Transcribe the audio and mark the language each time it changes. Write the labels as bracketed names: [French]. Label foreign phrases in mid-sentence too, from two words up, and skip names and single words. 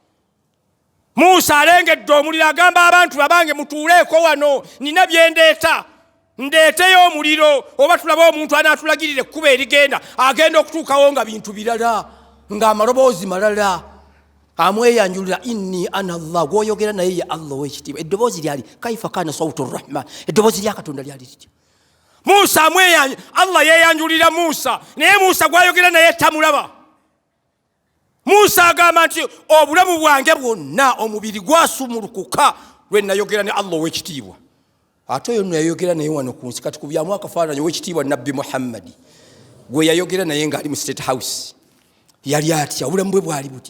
[Ganda] Muusa alengedde omuliro agamba abantu abange mutuuleeko wano nina bye ndeeta. Ndeeteyo omuliro oba tulabe omuntu anaatulagirira ekkuba erigenda agenda okutuukawo nga bintu birala ng'amaloboozi malala. Amweyanjulira [Arabic] إني أنا الله [Ganda] gwoyogera naye ye Allah w'ekitiibwa. Eddoboozi lyali [Arabic] كيف كان صوت الرحمن. [Ganda] Eddoboozi lya Katonda lyali litya. Muusa Allah yeyanjulira Muusa naye Muusa gwayogera naye tamulaba. Muusa agamba nti obulamu bwange bwonna omubiri gwasumulukuka lwe nayogera ne Allah w'ekitiibwa. Ate oyo nno yayogera naye wano ku nsi kati ku byamu akafaananyi ow'ekitiibwa Nabbi Muhammad gwe yayogera naye ng'ali mu State House yali atya obulamu bwe bwali butya.